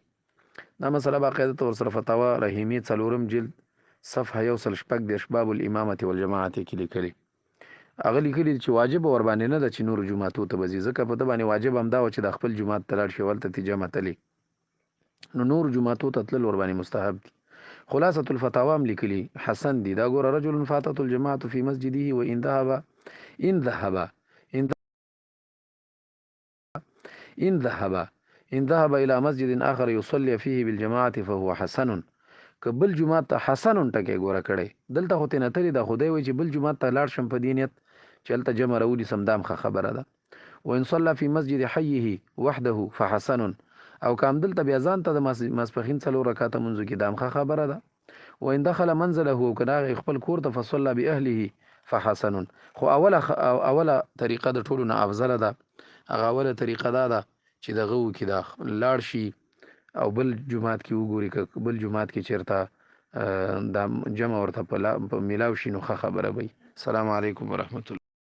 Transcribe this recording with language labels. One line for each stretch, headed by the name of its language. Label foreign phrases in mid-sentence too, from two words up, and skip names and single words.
Pashto: دا مسله باقاعده ته ورسره فتاوا رحیمې 4 جلد صفحه 116
Arabic: باب الامامة والجماعت
Pashto: کې لیکلي، هغه لیکلي چې واجب ورباندې نه ده چې نور جوماتو ته به ځي، ځکه په ده باندې واجب همدا و چې د خپل جومات ته لاړ شي هلته ترې جمع تلي، نو نور جوماتو ته تلل ورباندې مستحب دي. خلاصة الفتاوا هم لیکلي حسن دي. دا ګوره
Arabic: رجل فاتته الجماعة في مسجده وإن ذهب إن ذهب إن إن ذهب إن ذهب إلى مسجد آخر يصلي فيه بالجماعة فهو حسن.
Pashto: که بل جومات ته حسن ټکی ګوره کړی، دلته خو ترې نه تلي ده، خدای وایي چې بل جومات ته لاړ شم په دې نیت چې هلته جمع راولي سم، دا هم ښه خبره ده.
Arabic: وإن صلى في مسجد حيه وحده فحسن.
Pashto: او که همدلته بیا ځان ته د ماسپښین 4 رکعاته لمونځ وکړي، دا هم ښه خبره ده.
Arabic: وإن دخل منزله،
Pashto: او که راغی خپل کور ته
Arabic: فصلى بأهله فحسن.
Pashto: خو اوله طریقه د ټولو نه افضله ده، هغه اوله طریقه دا ده چې دغه وکړي، دا لاړ شي او بل جومات کې وګوري، که بل جومات کې چیرته دا جمع ورته په میلاو شي نو ښه خبره وي.
Arabic: السلام علیکم ورحمت الله.